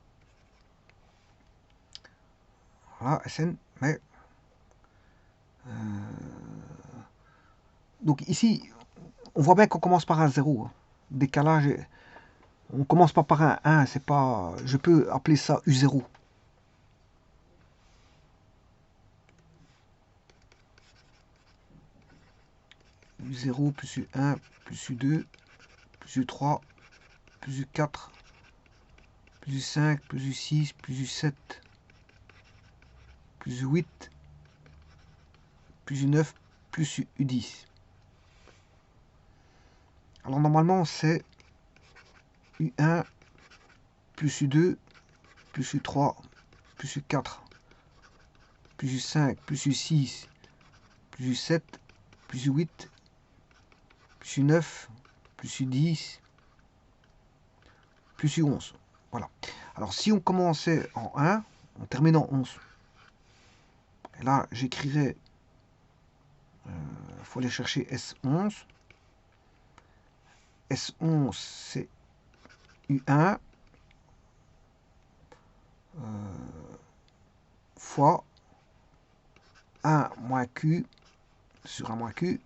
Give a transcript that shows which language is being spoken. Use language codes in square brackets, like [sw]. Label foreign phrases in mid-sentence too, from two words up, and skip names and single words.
[fr] Voilà, SN, mais donc ici, on voit bien qu'on commence par un 0. Décalage, on commence pas par un 1, c'est pas. Je peux appeler ça U0. U0 plus U1 plus U2 plus U3 plus U4 plus U5 plus U6 plus U7 plus U8 plus U9 plus U10. Alors normalement c'est U1 plus U2 plus U3 plus U4 plus U5 plus U6 plus U7 plus U8 plus U9 plus U10 plus U11. Voilà. Alors si on commençait en 1, on termine en 11. Et là j'écrirais, il faut aller chercher S11. S11 c'est U1 fois 1 moins Q sur 1 moins Q.